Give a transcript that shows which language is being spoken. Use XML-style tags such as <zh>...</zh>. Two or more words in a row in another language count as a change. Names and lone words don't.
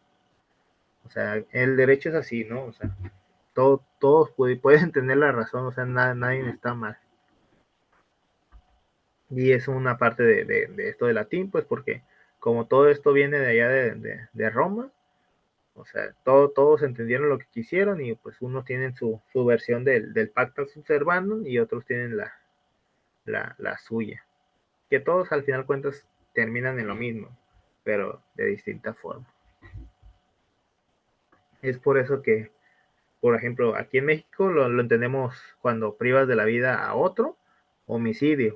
<es>O sea, el derecho es así, ¿no? O sea, todos pueden tener la razón, o sea, nadie está mal. Y es una parte de esto de latín, pues porque como todo esto viene de allá de Roma, o sea, todos entendieron lo que quisieron y pues unos tienen su versión del</es> <la>pacta sunt servandum</la> <es>y otros tienen la suya. Que todos al final cuentas terminan en lo mismo, pero de distinta forma. Es por eso que, por ejemplo, aquí en México lo entendemos cuando privas de la vida a otro, homicidio.</es>